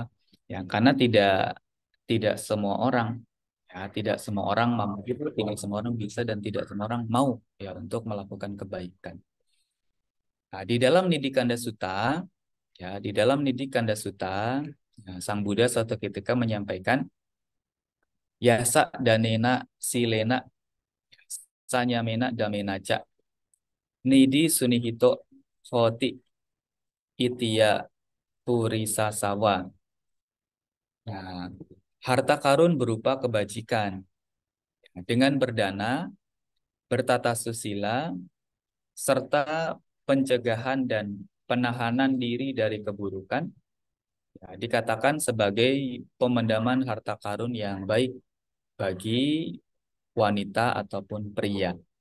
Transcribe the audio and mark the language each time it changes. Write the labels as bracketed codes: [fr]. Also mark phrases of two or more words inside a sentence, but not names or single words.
[id] Ya, karena tidak semua orang, ya tidak semua orang mampu, tidak semua orang bisa, dan tidak semua orang mau ya untuk melakukan kebaikan. Nah, di dalam Nidi Kanda Sutta, ya di dalam Nidi Kanda Sutta, ya, Sang Buddha suatu ketika menyampaikan [pi] yasa danena silena sanyamena damenaca nidi sunihito hoti itiya purisa sawa. [id] Nah, harta karun berupa kebajikan. Dengan berdana, bertata susila, serta pencegahan dan penahanan diri dari keburukan, ya, dikatakan sebagai pemendaman harta karun yang baik bagi wanita ataupun pria.